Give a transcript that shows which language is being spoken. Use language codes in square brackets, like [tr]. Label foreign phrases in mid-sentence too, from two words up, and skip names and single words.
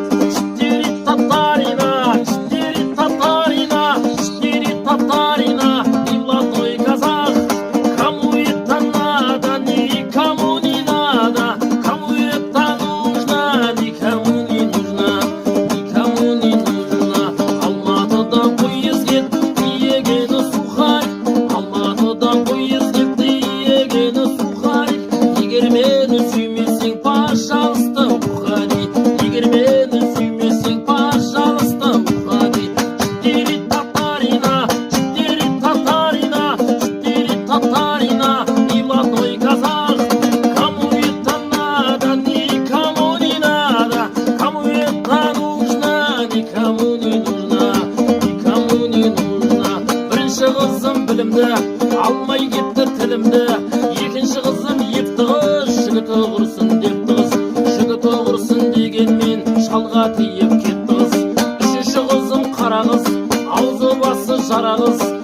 [ru] Читтери татарина, читтери татарина, читтери татарина, и золотой казах. Кому это надо, никому не надо, кому это нужно, никому не нужно, никому не нужно. [kk] Алматыда поезд кет, тиегені сухарь, Алматыда поезд кет, тиегені сухарь. Егер мені сүймесең, [ru] пожалуйста, уходи. [kk] Егер мені сүймесең, [ru] пожалуйста, уходи. Четыре татарина, четыре татарина, четыре татарина, и золотой казах. Кому это надо, никому не надо, кому это нужно, никому не нужно, никому не нужно. [kk] Бірінші қызым білімді, алмай кетті тілімді. Екінші қызым епті қыз, жігіті құрсын депті қыз. Жігіті құрсын дегенмен шалға тиіп кетті қыз. Үшінші қызым қара қыз, аузы басы жара қыз.